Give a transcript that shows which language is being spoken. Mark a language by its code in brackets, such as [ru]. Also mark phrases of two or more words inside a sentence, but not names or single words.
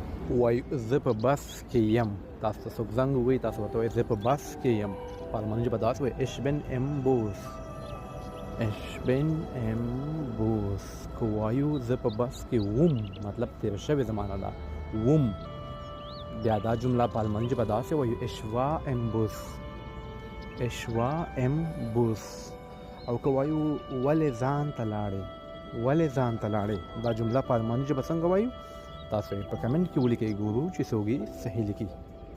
[ps] وایي زه په بس کې یم. تاسو ته څوک زنګ ووایي تاسو ورته وایئ زه په بس کې یم. په الماني ژبه داسې وایي [de] ich bin im Bus. ich bin im Bus. [ps] که وایو زه په بس کې وم مطلب تېره شوې زمانه ده وم. بیا دا جمله په الماني ژبه داسې وایو [de] ich war im Bus. ich war im Bus. [ps] او که وایو ولې ځان ته لاړې ولې ځان ته لاړې دا جمله په الماني ژبه څنګه وایو تاسو یې په کمنټ کې ولیکئ ګورو چې څوک یې صحیح لیکي.